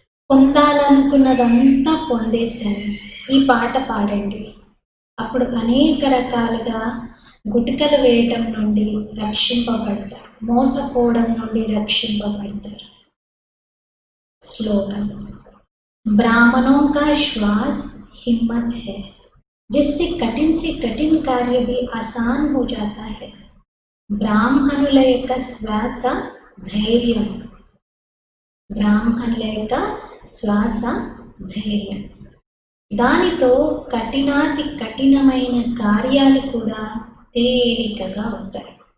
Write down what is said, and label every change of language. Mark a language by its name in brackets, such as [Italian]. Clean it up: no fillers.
[Telugu] పొందాలనుకున్నదంతా పొందేశాను, ఈ పాట పాడండి. అప్పుడు అనేక రకాలుగా గుటికలు వేయటం నుండి రక్షింపబడతారు, మోసపోవడం నుండి రక్షింపబడతారు. [Hindi] స్లోగన్: ब्राह्मणों का श्वास हिम्मत है, जिससे कठिन से कठिन कार्य भी आसान हो जाता है. [Telugu] బ్రాహ్మణుల యొక్క శ్వాస ధైర్యం, బ్రాహ్మణుల యొక్క శ్వాస ధైర్యం. దానితో కఠినాతి కఠినమైన కార్యాలు కూడా తేలికగా అవుతాయి.